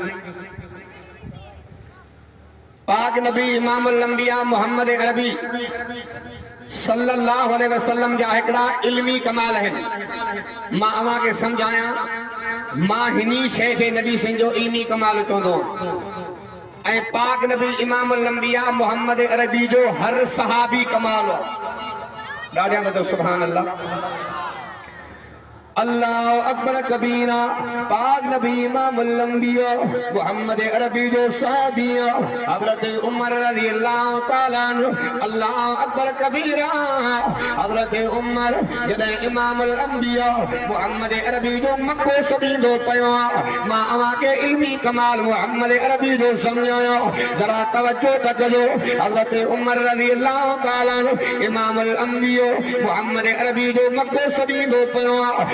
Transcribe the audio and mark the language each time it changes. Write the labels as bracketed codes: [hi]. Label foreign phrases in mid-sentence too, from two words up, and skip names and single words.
[sd] पाक नबी इमामुल अंबिया मोहम्मद अरबी [ar] صلى الله عليه وسلم [sd] जा हिकड़ा इल्मी कमाल आहिनि। मां अवां खे समझाया, मां हिनी शइ खे नबी सिंह जो इल्मी कमाल चवंदो ऐं पाक नबी इमामुल अंबिया मोहम्मद अरबी जो हर सहाबी कमाल आहे। ॾाढा वधो [ar] سبحان الله. الله أكبر كبيرا. [sd] पाक नबी इमामुल अंबिया मोहम्मद अरबी जो सहाबी हज़रत उमर [ar] رضي الله تعالى عنه. الله أكبر كبيرا. [sd] हज़रत उमर जॾहिं इमामुल अंबिया मोहम्मद अरबी जो मको सॾींदो पियो आहे, मां अवां खे इल्मी कमाल मोहम्मद अरबी जो सम्झायो, ज़रा तवज्जो त कजो। हज़रत उमर [ar] رضي الله تعالى عنه [sd] इमामुल अंबिया मोहम्मद अरबी जो मको सॾींदो पियो आहे।